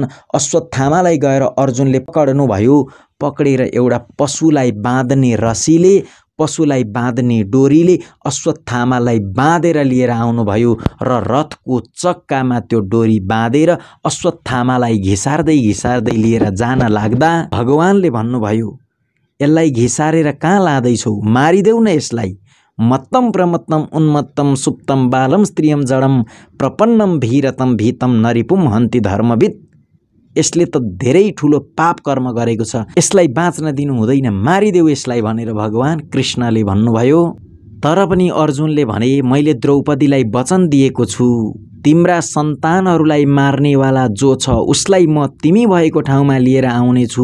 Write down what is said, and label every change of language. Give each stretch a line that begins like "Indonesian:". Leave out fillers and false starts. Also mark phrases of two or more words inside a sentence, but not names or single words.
Nepali: अश्वत्थामालाई गएर अर्जुनले पक्ड्नु भयो। पक्डेर एउटा पशुलाई बाँध्ने रस्सीले, पशुलाई बाँध्ने डोरीले अश्वत्थामालाई बाँधेर लिएर आउनुभयो र रथको चक्कामा त्यो डोरी बाँधेर अश्वत्थामालाई घिसार्दै घिसार्दै लिएर जान लाग्दा भगवानले भन्नुभयो, यसलाई घिसारेर कहाँ लाँदैछौ, मारिदेऊ न यसलाई।
Sanskrit: मत्तम प्रमत्तम उन्मत्तम सुप्तम बालम स्त्रियम जडम प्रपन्नम भीरतम भीतम नरिपुम हन्ति धर्मविद।
Nepali: यसले त धेरै ठुलो पाप कर्म गरेको छ, यसलाई बाँच्न दिनु हुँदैन, मारिदेऊ यसलाई भनेर भगवान कृष्णले भन्नुभयो। तर पनि अर्जुनले भने, मैले द्रौपदीलाई वचन दिएको छु, तिम्रा सन्तानहरूलाई मार्नेवाला जो छ उसलाई म तिमी भएको ठाउँमा लिएर आउनेछु।